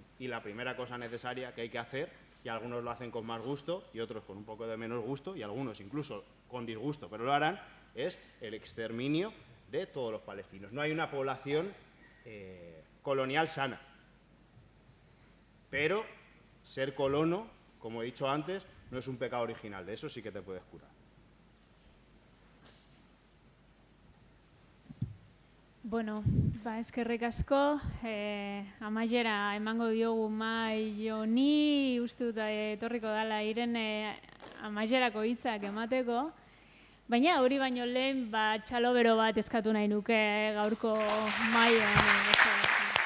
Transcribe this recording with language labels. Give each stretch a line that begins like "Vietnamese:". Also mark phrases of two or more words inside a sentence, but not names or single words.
Spanish: Y la primera cosa necesaria que hay que hacer, y algunos lo hacen con más gusto y otros con un poco de menos gusto, y algunos incluso con disgusto, pero lo harán, es el exterminio de todos los palestinos. No hay una población colonial sana, pero ser colono, como he dicho antes, no es un pecado original, de eso sí que te puedes curar.
Basque: Bueno, eskerrik asko, amaiera emango diogu mahai honi, uste dut etorriko dela Irene amaierako hitzak emateko, baina hori baino lehen txalo bero bat eskatu nahi nuke gaurko mahai honi.